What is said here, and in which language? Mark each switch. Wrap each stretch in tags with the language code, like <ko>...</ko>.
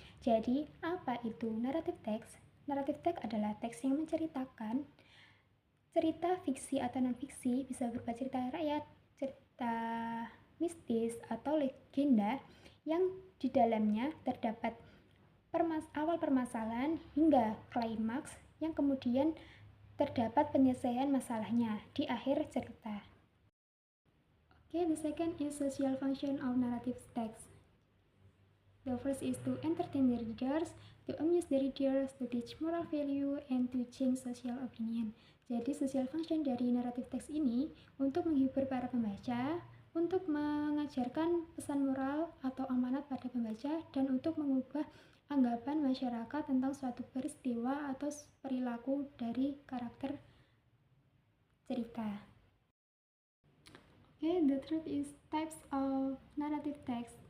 <id>Jadi, apa itu narrative text? Narrative text adalah teks yang menceritakan cerita fiksi atau non-fiksi, bisa berupa cerita rakyat, cerita mistis, atau legenda yang di dalamnya terdapat awal permasalahan hingga klimaks yang kemudian terdapat penyelesaian masalahnya di akhir cerita.</id> <en>Okay, the second is social function of narrative text. The first is to entertain the readers, to amuse the readers, to teach moral value, and to change social opinion.</en> <id>Jadi social function dari narrative text ini untuk menghibur para pembaca, untuk mengajarkan pesan moral atau amanat pada pembaca, dan untuk mengubah anggapan masyarakat tentang suatu peristiwa atau perilaku dari karakter cerita.</id> <en>Okay, the third is types of narrative text.</en>